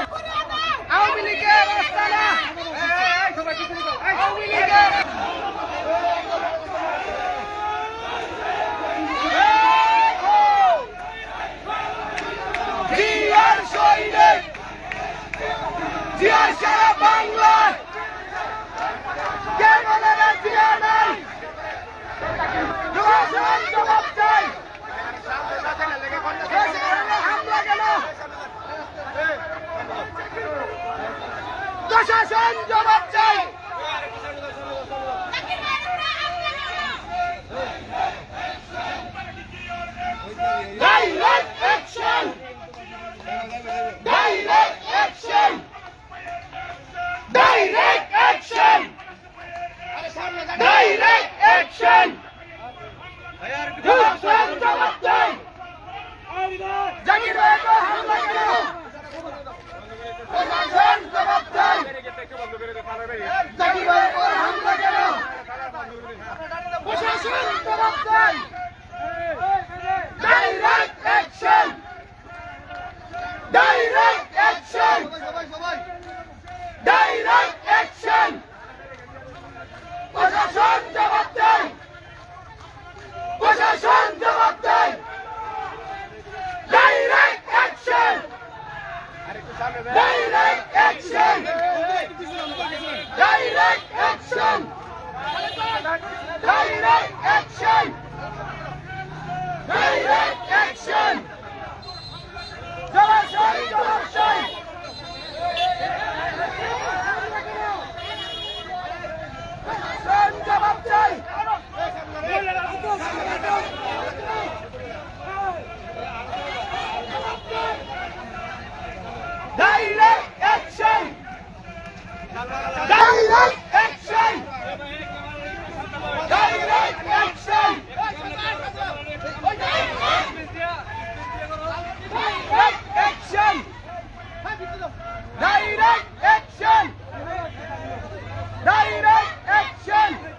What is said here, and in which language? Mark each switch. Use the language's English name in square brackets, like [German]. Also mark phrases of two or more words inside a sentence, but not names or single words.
[Bangla] আওয়ামী লীগের আস্তানা, আওয়ামী লীগের জিয়ার সৈনিক, জিয়ার সারা বাংলায় কে বলে না জিয়া নাই, প্রশাসন জবাব চাই। হামলা কেন? প্রশাসন জবাব চাই। [English] Direct action! Direct action! Direct action! Direct action! [Bangla] প্রশাসন জবাব চাই। জাকির ভাইকে হামলা কেন? প্রশাসন জবাব চাই। জাকির ভাইকে হামলা কেন? প্রশাসন জবাব চাই। [English] Direct action! Direct action! Direct action! [Bangla] প্রশাসন জবাব চাই। প্রশাসন জবাব চাই। [English] Direct action! Direct action! Direct action! Direct action! Direct action! [Bangla] জবাব চাই, জবাব চাই। জবাব চাই। [English] Direct action! Direct action! Direct action! Direct action! Direct action! Direct action!